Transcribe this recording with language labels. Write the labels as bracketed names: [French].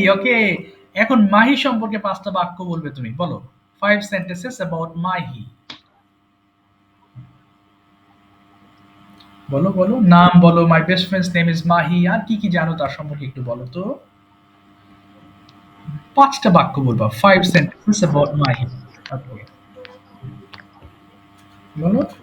[Bangla] ওকে, এখন মাহি সম্পর্কে 5টা বাক্য বলবে তুমি, বলো। [English] 5 sentences about Mahi. [Bangla] বলো বলো, নাম বলো, [English] my best friend's name is Mahi, [Bangla] আর কি কি জানো তার সম্পর্কে একটু বলো তো। 5টা বাক্য বলবা, [English] 5 sentences about Mahi. [Bangla] ওকে, বলো।